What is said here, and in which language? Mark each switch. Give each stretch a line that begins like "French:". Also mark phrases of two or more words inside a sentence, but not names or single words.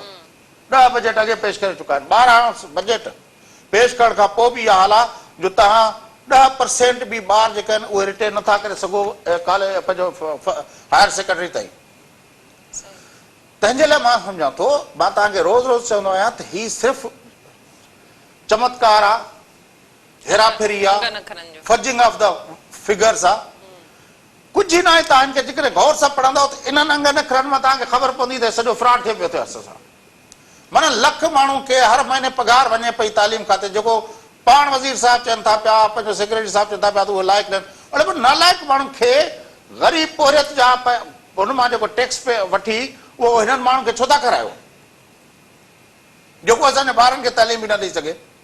Sindhi: 10 बजट अॻे पेश करे चुका आहिनि। 12 बजट पेश करण खां पोइ बि इहा हाल आहे जो तव्हां 10% बि ॿार जेके आहिनि उहे रिटेन नथा करे सघो कॉलेज पंहिंजो
English: higher secondary
Sindhi: ताईं। तंहिंजे लाइ मां सम्झां थो, मां तव्हांखे रोज़ चवंदो आहियां त हीउ सिर्फ़ु चमत्कार आहे, हेराफेरी आहे,
English: fudging of the figures
Sindhi: आहे, कुझु ई न आहे। तव्हां हिनखे जेकॾहिं गौर सां पढ़ंदव त इन्हनि अंग नखरनि मां तव्हांखे ख़बर पवंदी त सॼो फ्रॉड थिए पियो थिए असां सां। माना लख माण्हू खे हर महीने पघार वञे पई तालीम खाते, जेको पाण वज़ीर साहब चवनि था पिया, पंहिंजो सेक्रेटरी साहब चवनि था पिया त उहो लाइक़ न। अड़े नालाइक़ माण्हुनि खे ग़रीब पोरियत जा हुन मां जेको टैक्स पे वठी उहो हिननि माण्हुनि खे छो था करायो, जेको असांजे ॿारनि खे तालीम बि न ॾेई सघे।